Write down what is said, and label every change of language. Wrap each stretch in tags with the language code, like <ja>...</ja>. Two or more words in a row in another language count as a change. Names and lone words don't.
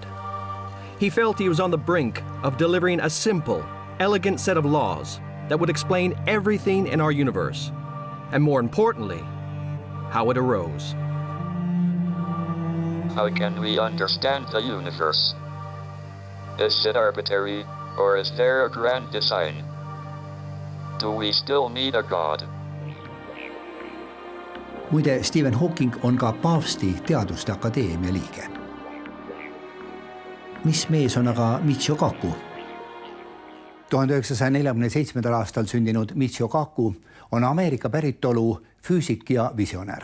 <en>He felt he was on the brink of delivering a simple, elegant set of laws that would explain everything in our universe, and more importantly, how it arose. How can we understand the universe? Is it arbitrary, or is there a grand design? Do we still need a God?</en> <et>Muide, Stephen Hawking on ka Paavsti Teaduste Akadeemia liige. Mis mees on aga Michio Kaku? 1947. aastal sündinud Michio Kaku on Ameerika päritolu füüsik ja visionär.</et>